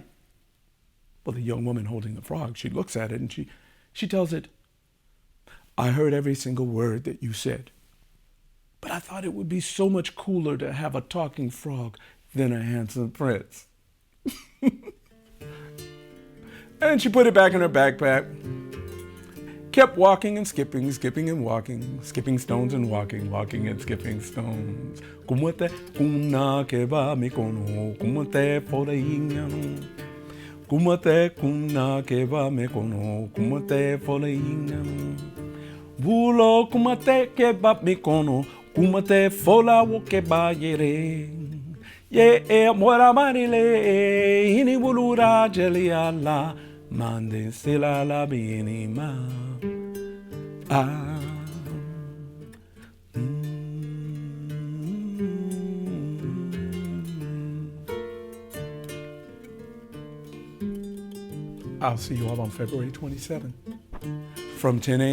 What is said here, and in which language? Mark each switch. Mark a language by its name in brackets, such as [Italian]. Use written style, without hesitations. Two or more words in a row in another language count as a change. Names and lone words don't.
[English] Well, the young woman holding the frog, she looks at it and she tells it, "I heard every single word that you said, but I thought it would be so much cooler to have a talking frog than a handsome prince." And she put it back in her backpack, kept walking and skipping, skipping and walking, skipping stones and walking, walking and skipping stones. Kumate kuna keba mikono, kumate fora ingano. Kumate kuna keba mikono, kumate fora ingano. Bulo kumate keba mikono, kumate fora wo keba yere. Ye e mora marile, ini bulura jeliala, mande sila la binima. I'll see you all on February 27th from 10 a.m.